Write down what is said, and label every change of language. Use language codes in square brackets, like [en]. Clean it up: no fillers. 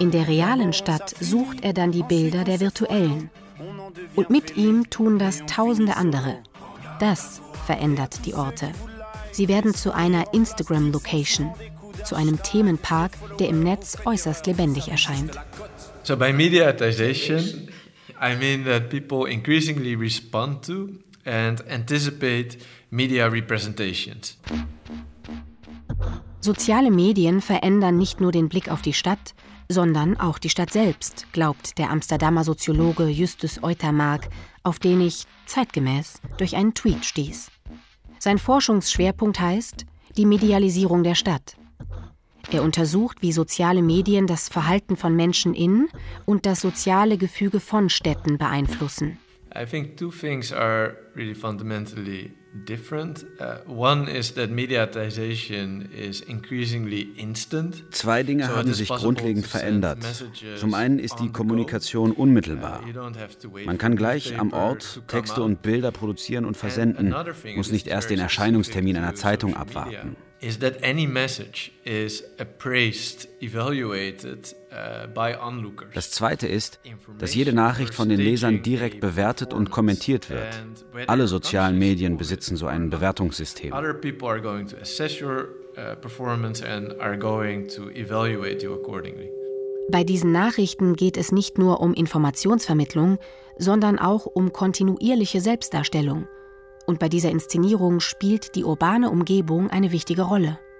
[de] In der realen Stadt sucht er dann die Bilder der virtuellen. Und mit ihm tun das tausende andere. Das verändert die Orte. Sie werden zu einer Instagram-Location, zu einem Themenpark, der im Netz äußerst lebendig erscheint. [en] So by mediatization, I mean that people increasingly respond to and anticipate media representations. [de] Soziale Medien verändern nicht nur den Blick auf die Stadt, sondern auch die Stadt selbst, glaubt der Amsterdamer Soziologe Justus Eutermark, auf den ich zeitgemäß durch einen Tweet stieß. Sein Forschungsschwerpunkt heißt die Medialisierung der Stadt. Er untersucht, wie soziale Medien das Verhalten von Menschen in und das soziale Gefüge von Städten beeinflussen. [en] I think two things are really fundamentally different. One is that mediatization is increasingly instant. [de] Zwei Dinge haben sich grundlegend verändert. Zum einen ist die Kommunikation unmittelbar. Man kann gleich am Ort Texte und Bilder produzieren und versenden, muss nicht erst den Erscheinungstermin einer Zeitung abwarten. [en] Is that any message is appraised, evaluated by onlookers. [de] Das zweite ist, dass jede Nachricht von den Lesern direkt bewertet und kommentiert wird. Alle sozialen Medien besitzen so ein Bewertungssystem. [en] Other people are going to assess your performance and are going to evaluate you accordingly. [de] Bei diesen Nachrichten geht es nicht nur um Informationsvermittlung, sondern auch um kontinuierliche Selbstdarstellung. Und bei dieser Inszenierung spielt die urbane Umgebung eine wichtige Rolle.